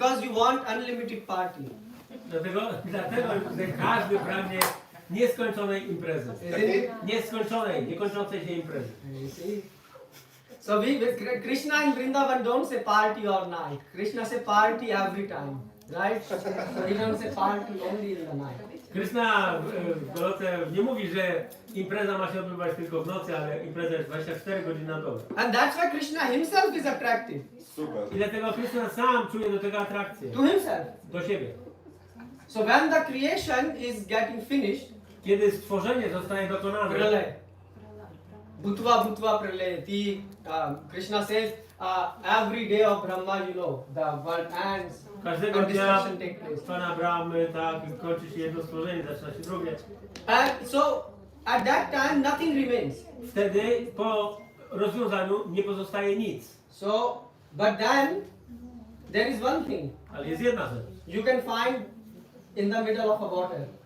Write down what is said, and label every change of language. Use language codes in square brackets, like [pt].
[en] Because you want unlimited party. [pl] Dlatego, że każdy pragnie nieskończonej imprezy. Nieskończonej, niekończącej się imprezy. [en] You see? So Krishna and Vrindavan don't say party or night. Krishna say party every time, right? So he don't say party only in the night. [pl] Kryszna w Golotce nie mówi, że impreza ma się odbywać tylko w nocy, ale impreza jest 24 godziny na dobę. [en] And that's why Krishna himself is attractive Super. [pl] I dlatego Kryszna sam czuje do tego atrakcję. [en] to himself. [pl] Do siebie. [en] So when the creation is getting finished, [pl] Kiedy stworzenie zostaje dokonane, [sa] pralay, bhutva pralay, [en] Krishna says every day of Brahma, the world ends [pl] każdego [en] and [pl] dnia [en] destruction takes place. [pl] Pana Brahmy, tak, kończy się jedno stworzenie, zaczyna się drugie. [en] And so at that time nothing remains. [pl] Wtedy po rozwiązaniu nie pozostaje nic. [en] So, but then there is one thing [pl] Ale jest jedna rzecz. [en] you can find in the middle of a water.